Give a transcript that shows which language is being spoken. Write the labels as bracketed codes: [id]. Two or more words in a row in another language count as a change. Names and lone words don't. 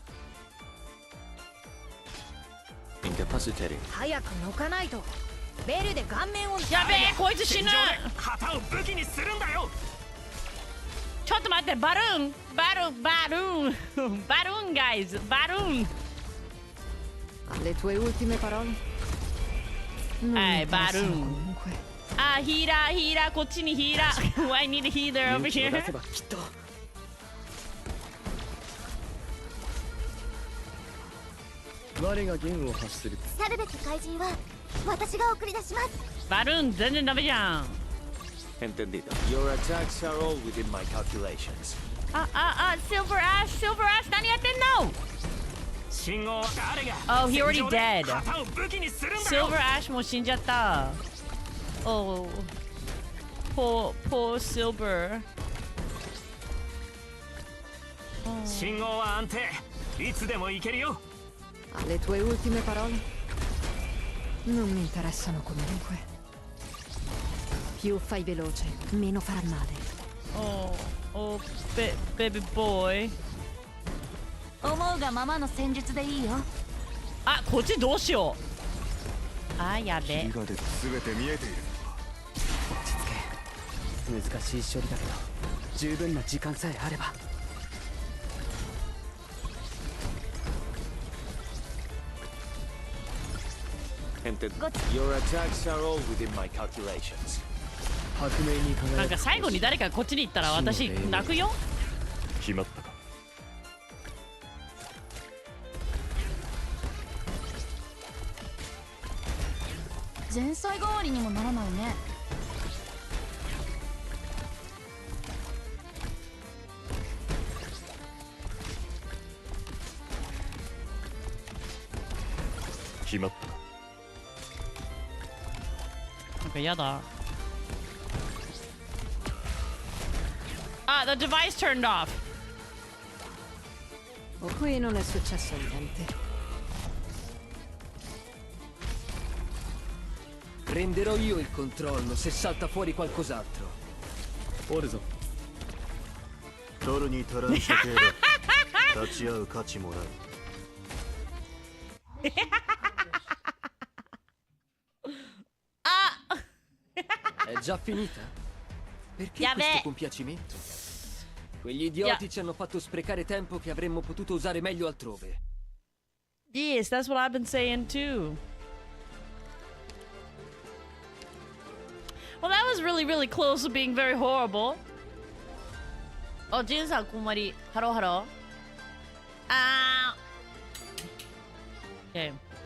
[en] Incapacitating. [ja] 早く抜かないとベルで顔面をやべえこいつ死ぬ。旗を武器にするんだよ。ちょっと待ってバルーンguys バルーン。 [it] Le tue ultime parole? Non mi [ja] Baru. [it] interessano comunque. [ja] あヒーラーこっちにヒーラー。 [en] I need a healer over [ja] 勇気を出 [en] here. [ja] せばきっと。我が弦を発する。去るべき怪人は私が送り出します。バルーン全然ダメじゃん。 [es] Entendido. [en] Your attacks are all within my calculations. [ja] Silver Ash 何やってんの。信号は誰が [en] Oh, he already [ja] 戦場で [en] dead. [ja] 旗を武器にするんだよ。 Silver Ash も死んじゃった。 [en] Oh, poor Silver. [ja] 信号は安定。いつでも行けるよ。 [it] Le tue ultime parole? Non mi interessano comunque. Più fai veloce, meno farà male. [en] Oh, baby boy. [ja] 思うがままの戦術でいいよ。あ、こっちどうしよう。あ、やべ。火が出て全て見えている。落ち着け。難しい処理だけど十分な時間さえあれば。 Entendido. Your attacks are all within my calculations. 白明に輝く。なんか最後に誰かこっちに行ったら私泣くよ。決まったか。前菜代わりにもならないね。決まったか。なんかやだ。 [en] The device turned off. [it] Qui non è successo niente. Prenderò io il controllo se salta fuori qualcos'altro. [ja] おるぞ。取るに足らん処刑だ。立ち会う価値もない。 [it] È già finita? Perché Vabbè. questo compiacimento? Quegli idioti ci hanno fatto sprecare tempo che avremmo potuto usare meglio altrove. [en] Yes, that's what I've been saying too. Well, that was really close to being very horrible. Oh, Jin-san, konmari. Hello. Okay.